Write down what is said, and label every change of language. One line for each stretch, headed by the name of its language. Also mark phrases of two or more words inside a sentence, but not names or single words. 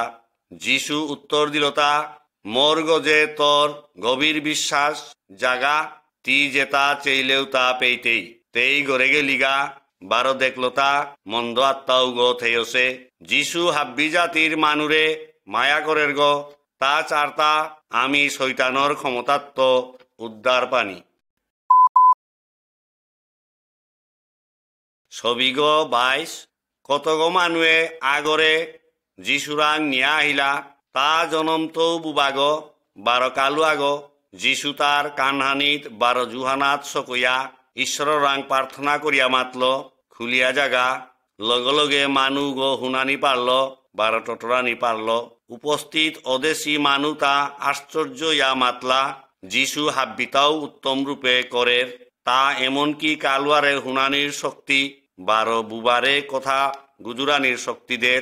Bishnupriya: যিশু উত্তর দিলতা মোর গজে তোর গভীর বিশ্বাস জাগা তি যেতা চেইলেও তা পেইতেই। তেই গড়ে গেলিগা বারো দেখলতা মন্দ আত্মাও গো থেয়সে। যিশু হাব্বি জাতির মানুরে মায়া করের গ তা চারতা আমি শৈতানর ক্ষমতাত্ম উদ্ধার পানি। ছবিগ 22 কতগ মানুয়ে আগরে যিশুরাং নিয়া আহিলা তা জনম তো বুবাগ 12 কালু আগ যিশু তার কানহানিত 12 জুহানাত সকইয়া ঈশ্বর রাং প্রার্থনা করিয়া মাতল খুলিয়া জাগা লগে লগে মানু গো হুনানি পারল 12 টটরানি পারল। উপস্থিত অদেশী মানু তা আশ্চর্য ইয়া মাতলা যিশু হাব্বিতাও উত্তম রূপে করের তা এমনকি কালুয়ারে হুনানির শক্তি 12 বুবারে কথা গুজুরানির শক্তিদের।